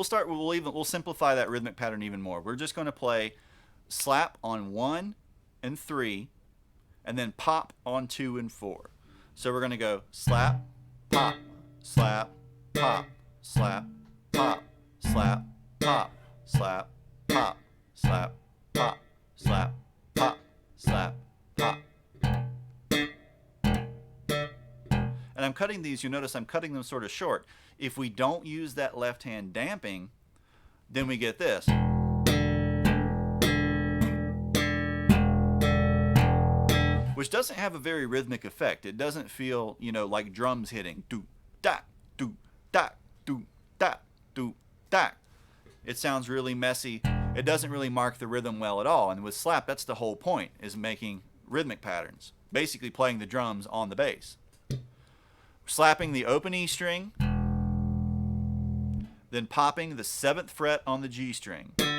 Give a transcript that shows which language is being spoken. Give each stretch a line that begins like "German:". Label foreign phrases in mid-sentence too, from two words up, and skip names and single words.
English: We'll simplify that rhythmic pattern even more. We're just going to play slap on 1 and 3, and then pop on 2 and 4. So we're going to go slap, pop, slap, pop, slap, pop, slap, pop, slap, pop, slap, pop, slap, pop, slap, pop. And I'm cutting these, you notice I'm cutting them sort of short. If we don't use that left hand damping, then we get this. Which doesn't have a very rhythmic effect. It doesn't feel, like drums hitting. Do, da, do, da, do, da, do, da. It sounds really messy. It doesn't really mark the rhythm well at all. And with slap, that's the whole point, is making rhythmic patterns. Basically playing the drums on the bass. Slapping the open E string, then popping the 7th fret on the G string.